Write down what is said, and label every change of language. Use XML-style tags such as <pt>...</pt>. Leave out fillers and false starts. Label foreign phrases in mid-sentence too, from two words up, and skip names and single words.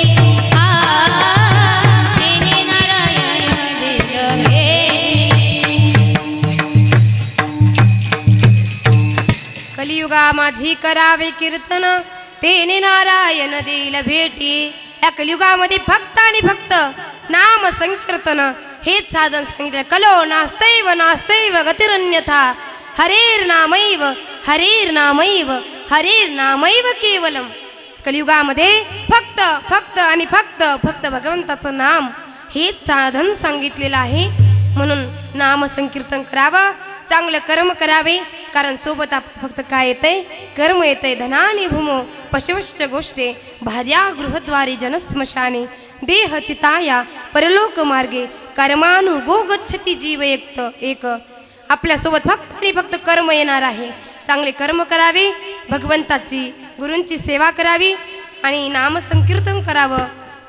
<mr>आ तेने नारायण देईल भेटी. कलियुगा माझी करावे कीर्तन, तेने नारायण देईल भेटी. या कलियुगामध्ये फक्त आणि फक्त नाम संकीर्तन हेच साधन सांगितलं.</mr> <sa>कलो नास्तैव नास्तैव गतिरन्यथा, हरेर्नामैव हरेर्नामैव हरेर्नामैव केवलम.</sa> <mr>कलियुगामध्ये फक्त फक्त आणि फक्त फक्त भगवंताचं नाम हेच साधन सांगितलेलं आहे. म्हणून नाम संकीर्तन करावं, चांगलं कर्म करावे. कारण सोबत फक्त काय येतंय? कर्म येतंय.</mr> <sa>धनानी भूमो पशवश्च गोष्टे भार्या गृहद्वारी जनस्मशाने देह चिताया परलोक मार्गे कर्मानुगो गच्छती जीव एक.</sa> <mr>आपल्यासोबत फक्त आणि फक्त कर्म येणार आहे. चांगले कर्म करावे, भगवंताची गुरूंची सेवा करावी आणि नामसंकीर्तन करावं.</mr>